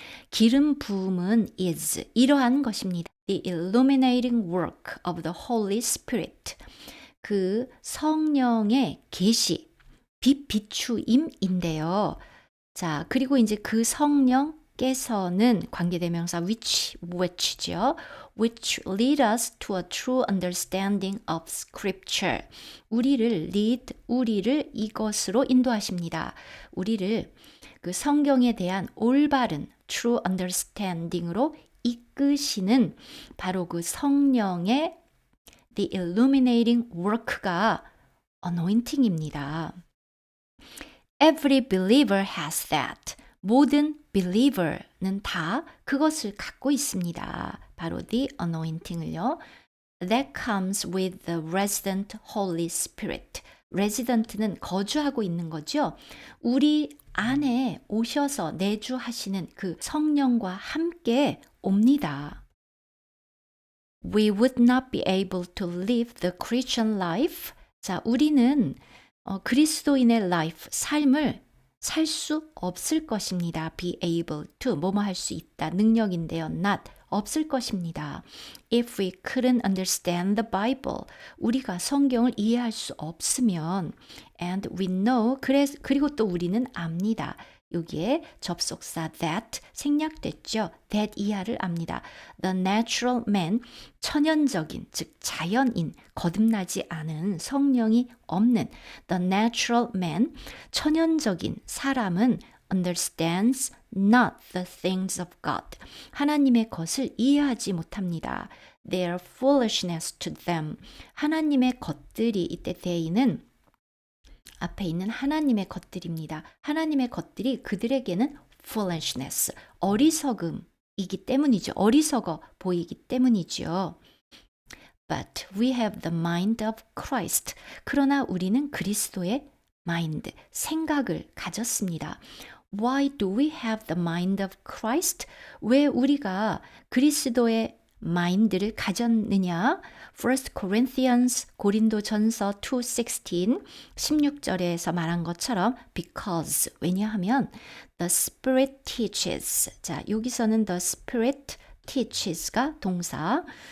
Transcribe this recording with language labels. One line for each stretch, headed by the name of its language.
Korean: 기름 부음은 is, 이러한 것입니다.
English: The illuminating work of the Holy Spirit.
Korean: 그 성령의 계시, 빛 비추임인데요. 자, 그리고 이제 그 성령께서는 관계대명사 which죠.
English: which lead us to a true understanding of scripture.
Korean: 우리를 이것으로 인도하십니다. 우리를 그 성경에 대한 올바른
English: true understanding
Korean: 으로 이끄시는 바로 그 성령의
English: the illuminating work
Korean: 가 anointing입니다.
English: Every believer has that.
Korean: 모든 believer는 다 그것을 갖고 있습니다. 바로 the anointing을요.
English: That comes with the resident Holy Spirit.
Korean: resident는 거주하고 있는 거죠. 우리 안에 오셔서 내주하시는 그 성령과 함께 옵니다.
English: We would not be able to live the Christian life.
Korean: 자, 우리는 그리스도인의 life, 삶을 살 수 없을 것입니다.
English: be able to,
Korean: 뭐뭐 할 수 있다, 능력인데요. not 없을 것입니다.
English: If we couldn't understand the Bible,
Korean: 우리가 성경을 이해할 수 없으면
English: and we know,
Korean: 그리고 또 우리는 압니다. 여기에 접속사 that 생략됐죠. that 이하를 압니다.
English: The natural man,
Korean: 천연적인, 즉 자연인, 거듭나지 않은 성령이 없는
English: the natural man,
Korean: 천연적인 사람은
English: understands not the things of God.
Korean: 하나님의 것을 이해하지 못합니다.
English: They are foolishness to them.
Korean: 하나님의 것들이 이때 they는 앞에 있는 하나님의 것들입니다. 하나님의 것들이 그들에게는 foolishness, 어리석음이기 때문이죠. 어리석어 보이기 때문이죠.
English: But we have the mind of Christ.
Korean: 그러나 우리는 그리스도의 mind, 생각을 가졌습니다.
English: Why do we have the mind of Christ?
Korean: 왜 우리가 그리스도의 마인드를 가졌느냐? 1 Corinthians 고린도전서 2:16 16절에서 말한 것처럼 because 왜냐하면
English: the Spirit teaches.
Korean: 자, 여기서는 the Spirit teaches가 동사.